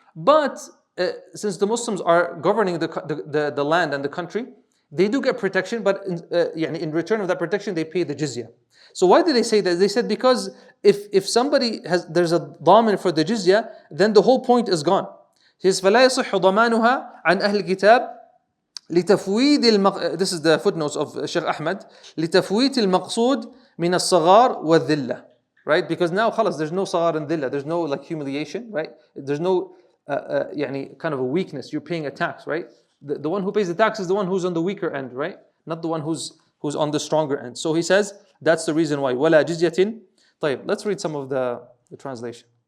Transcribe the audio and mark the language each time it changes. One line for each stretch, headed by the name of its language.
English: But since the Muslims are governing the land and the country, they do get protection, but in return of that protection, they pay the jizya. So why did they say that? They said because if somebody there's a damin for the jizya, then the whole point is gone. He says
Arabic: فلا يصح ضمانها عن أهل الكتاب لتفويض
English: this is the footnotes of Sheikh Ahmed,
Arabic: لتفويت المقصود من الصغار والذلة.
English: Right? Because now
Arabic: خلاص,
English: there's no صغار and dhillah, there's no like humiliation, right? There's no kind of a weakness. You're paying a tax, right? The one who pays the tax is the one who's on the weaker end, right? Not the one who's on the stronger end. So he says that's the reason why.
Arabic: ولا جزية. طيب,
English: let's read some of the translation.